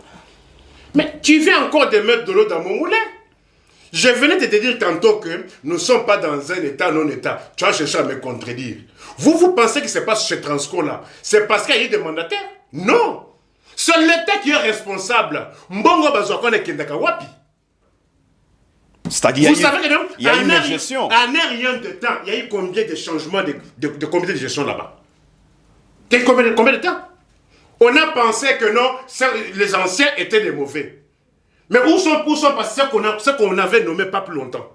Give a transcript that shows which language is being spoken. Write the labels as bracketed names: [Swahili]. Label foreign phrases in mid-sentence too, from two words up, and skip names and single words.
[French] Mais tu viens encore de mettre de l'eau dans mon moulin. Je venais de te dire tantôt que nous ne sommes pas dans un État non-État. Tu as cherché à me contredire. Vous pensez que c'est pas chez Transco là? C'est parce qu'il y a eu des mandataires? Non. C'est l'État qui est responsable. [Lingala] Mbongo bazokone kendaka wapi. [French] C'est-à-dire vous savez que non, il y a eu une gestion. En rien de temps, il y a eu combien de changements de comité de gestion là-bas? Combien de temps? On a pensé que non, les anciens étaient des mauvais. Mais où sont passés ceux qu'on avait nommés pas plus longtemps?